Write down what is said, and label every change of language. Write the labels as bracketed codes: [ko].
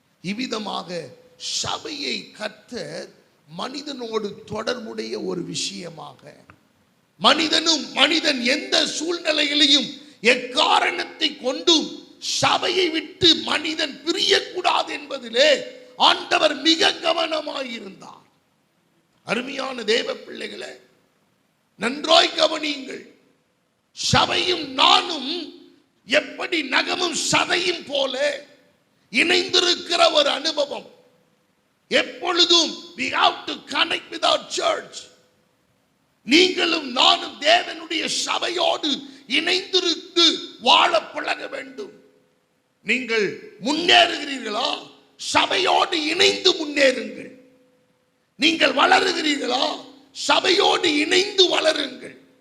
[ta] இவ்விதமாக சபையை கர்த்தர் மனிதனோடு தொடர்புடைய ஒரு விஷயமாக, மனிதன் எந்த சூழ்நிலையிலையும் எக்காரணத்தை கொண்டும் சபையை விட்டு மனிதன் பிரியக்கூடாது என்பதிலே ஆண்டவர் மிக கவனமாயிருந்தார். அருமையான தேவ பிள்ளைகளே, நன்றாய் கவனியுங்கள். சபையும் நானும் எப்படி நகமும் சதையும் போல இணைந்திருக்கிற ஒரு அனுபவம். எப்பொழுதும் [en] we have to connect with our church. [ta] நீங்களும் நானும் தேவனுடைய சபையோடு இணைந்திருந்து வாழ பழக வேண்டும். நீங்கள் முன்னேறுகிறீர்களா? சபையோடு இணைந்து முன்னேறுங்கள். நீங்கள் வளருகிறீர்களா? சபையோடு இணைந்து வளருங்கள்.